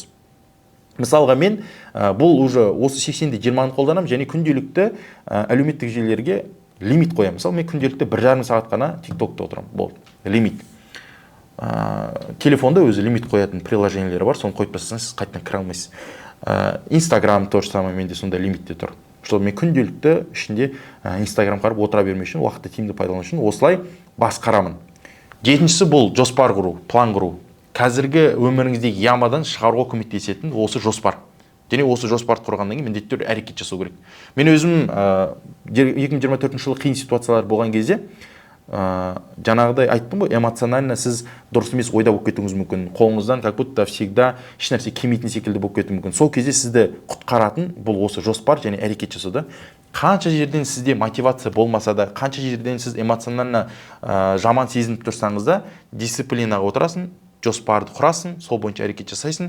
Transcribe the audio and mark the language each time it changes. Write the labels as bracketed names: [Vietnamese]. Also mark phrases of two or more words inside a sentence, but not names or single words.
[Kazakh] Мысалға мен бұл уже осы 80-де 20-ны қолданамын және күнделікті әлеуметтік желілерге лимит қоямын. Мысалы мен күнделікті 1,5 сағат қана TikTok'та отырамын. Болды, лимит. Телефонда өзі лимит қоятын приложениелері бар, соны қойып тастасаңыз сіз қайтадан кіре алмайсыз. [Russian] Инстаграм то же самое, [Kazakh] менде сондай лимитте тұр. Что мен күнделікті ішінде Инстаграм қарап отыра бермей үшін, уақытты тиімді пайдалану үшін осылай басқарамын. Жетіншісі бұл жоспар құру, план құру. Қазіргі өміріңіздегі ямадан шығаруға көмектесетін осы жоспар. Және осы жоспарды құрғаннан кейін міндетті түрде әрекет жасау керек. Мен өзім 2024 жылы қиын ситуациялар болған кезде жаңағыдай айттым ғой, эмоционально сіз дұрыс емес ойда болып кетуіңіз мүмкін. Қолыңыздан [Russian] как будто всегда [Kazakh] еш нәрсе келмейтін секілді болып кетуі мүмкін. Сол кезде сізді құтқаратын бұл осы жоспар және әрекет жасауда. Қанша жерден сізде мотивация болмаса да, қанша жерден сіз эмоционально жаман сезініп тұрсаңыз да, дисциплинаға отырасың, жоспарды құрасың, сол бойынша әрекет жасайсың.